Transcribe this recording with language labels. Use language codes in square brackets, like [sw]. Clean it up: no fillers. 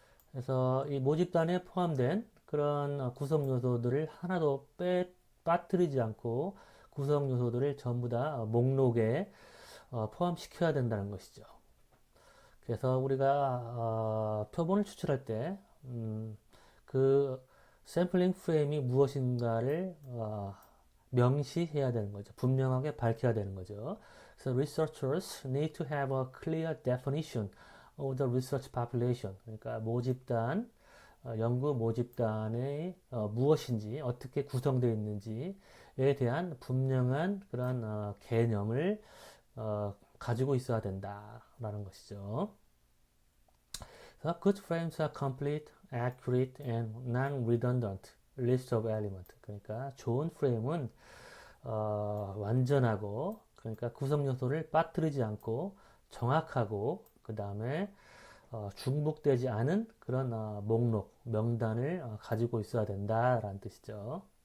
[ko] 그래서 이 모집단에 포함된 그런 구성 요소들을 하나도 빠뜨리지 않고 구성 요소들을 전부 다 목록에 포함시켜야 된다는 것이죠. 그래서 우리가 표본을 추출할 때 그 샘플링 프레임이 무엇인가를 명시해야 되는 거죠. 분명하게 밝혀야 되는 거죠. [en] 그래서 researchers need to have a clear definition of the research population. [ko] 그러니까 모집단, 연구 모집단의 무엇인지, 어떻게 구성되어 있는지에 대한 분명한 그런 개념을 가지고 있어야 된다라는 것이죠. [en] So good frames are complete, accurate, and non-redundant list of elements. [ko] 그러니까 좋은 프레임은 완전하고, 그러니까 구성 요소를 빠뜨리지 않고 정확하고, 그 다음에 중복되지 않은 그런 목록, 명단을 가지고 있어야 된다라는 뜻이죠.